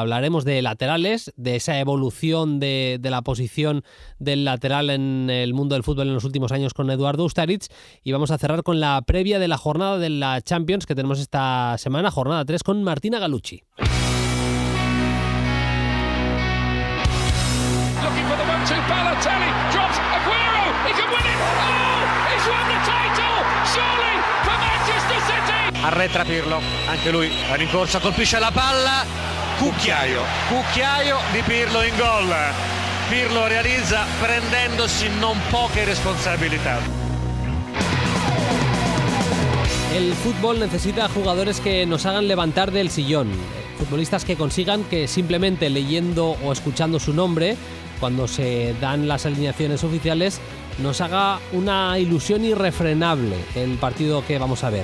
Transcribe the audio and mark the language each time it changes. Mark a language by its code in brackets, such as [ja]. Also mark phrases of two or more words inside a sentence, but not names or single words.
[es] Hablaremos de laterales, de esa evolución de la posición del lateral en el mundo del fútbol en los últimos años con Eduardo Ustariz, y vamos a cerrar con la previa de la jornada de la Champions que tenemos esta semana, jornada 3, con Martina Galucci. [en] Balotelli drops Aguero, he can win it, oh, he's won the title, surely for Manchester City. [it] Arretra Pirlo, anche lui a rincorsa, colpisce la palla, cucchiaio di Pirlo in gol. Pirlo realizza prendendosi non poche responsabilità. [es] El fútbol necesita jugadores que nos hagan levantar del sillón, futbolistas que consigan que simplemente leyendo o escuchando su nombre, cuando se dan las alineaciones oficiales, nos haga una ilusión irrefrenable el partido que vamos a ver.